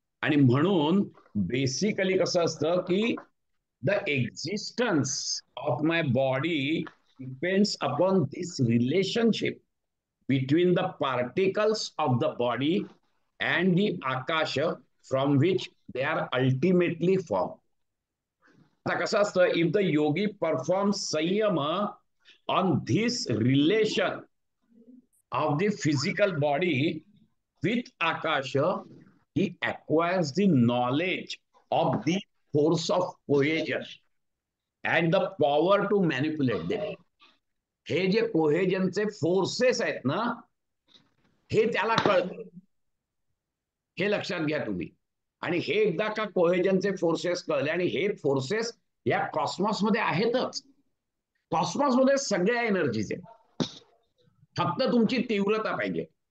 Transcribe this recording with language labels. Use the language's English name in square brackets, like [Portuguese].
[Marathi] आणि म्हणून बेसिकली कसं असतं की [English] The existence of my body depends upon this relationship between the particles of the body and the Akasha from which they are ultimately form. [Marathi] आता कसं असतं, [English] If the yogi perform samyama on this relation of the physical body with Akasha, he acquires the knowledge of the force of cohesion and the power to manipulate them. [Marathi] हे जे कोहेजनचे forces आहेत ना, हे त्याला कळतं. हे लक्षात घ्या तुम्ही. आणि हे एकदा का कोहेजनचे फोर्सेस कळले, आणि हे फोर्सेस या कॉस्मॉस मध्ये आहेतच. कॉस्मॉस मध्ये सगळ्या एनर्जीज आहेत, फक्त तुमची तीव्रता पाहिजे.